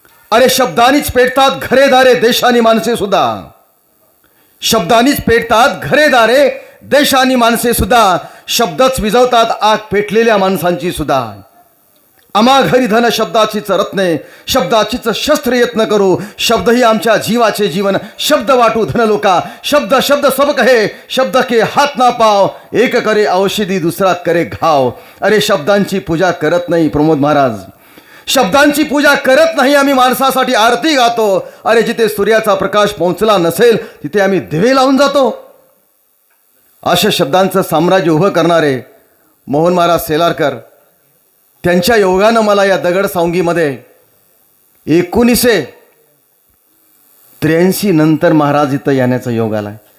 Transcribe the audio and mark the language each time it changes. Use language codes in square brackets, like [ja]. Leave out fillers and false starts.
[mr] अरे शब्दानीच पेटतात घरेदारे देशानी माणसे सुद्धा। शब्दानीच पेटतात घरेदारे देशानी माणसे सुद्धा। शब्दच विझवतात आग पेटलेल्या माणसांची सुद्धा। आम्हा घरी धन शब्दाचीच रत्ने, शब्दाचीच शस्त्र यत्न करू। शब्द ही आमच्या जीवाचे जीवन, शब्द वाटू धन लोका। [hi] शब्द शब्द सब कहे, शब्द के हात ना पाव। एक करे औषधी दुसरा करे घाव। [mr] अरे शब्दांची पूजा करत नाही प्रमोद महाराज, शब्दांची पूजा करत नाही आम्ही, माणसासाठी आरती गातो। अरे जिथे सूर्याचा प्रकाश पोहोचला नसेल तिथे आम्ही दिवे लावून जातो। अशा शब्दांचं साम्राज्य उभं करणारे मोहन महाराज सेलारकर, त्यांच्या योगानं मला या दगडसावंगीमध्ये 1983 नंतर महाराज इथं येण्याचा योग आला।